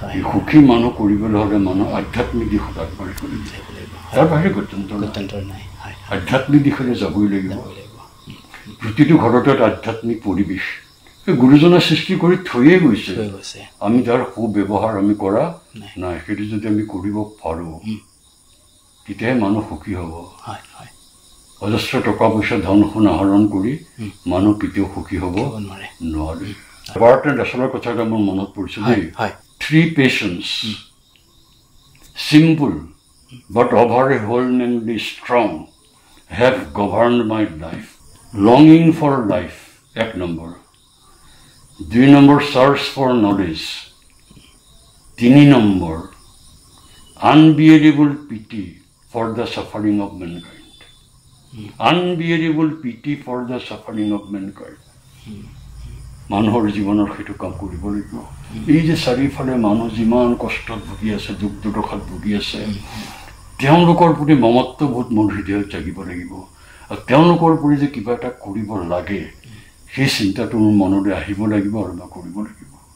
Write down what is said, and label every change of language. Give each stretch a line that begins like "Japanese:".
Assamese: এই সুখী মানুহ কৰিবলৈ হ'লে মানুহ আধ্যাত্মিক দিশত আগবাঢ়িব লাগিব তাৰ বাহিৰে গত্যন্তৰ নাই আধ্যাত্মিক দিশলৈ যাবই লাগিব প্ৰতিটো ঘৰতে এটা আধ্যাত্মিক পৰিৱেশ গুৰুজনাই সৃষ্টি কৰি থৈয়ে গৈছে আমি তাৰ সুব্যৱহাৰ আমি কৰা নাই সেইটো যদি আমি কৰিব পাৰোঁ তেতিয়াহে মানুহ সুখী হ'ব অজস্ৰ টকা পইচা ধন সোণ আহৰণ কৰি মানুহ কেতিয়াও সুখী হ'ব নোৱাৰে বাৰ্টন ৰাছেলৰ কথা এটা মোৰ মনত পৰিছে দেই।
English: 3 patience, simple but overwhelmingly strong, have governed my life. Longing for life, 1 number. 2 number, search for knowledge. 3 number, unbearable pity for the suffering of mankind. Unbearable pity for the suffering of mankind.
Assamese: মানুহৰ জীৱনৰ সেইটো কাম কৰিব লাগিব। এই যে চাৰিওফালে মানুহ যিমান কষ্টত ভুগি আছে, দুখ দুৰ্দশাত ভুগি আছে, তেওঁলোকৰ প্ৰতি মমত্ববোধ মোৰ হৃদয়ত জাগিব লাগিব। আৰু তেওঁলোকৰ প্ৰতি যে কিবা এটা কৰিব লাগে সেই চিন্তাটো মোৰ মনলৈ আহিব লাগিব আৰু মই কৰিব লাগিব।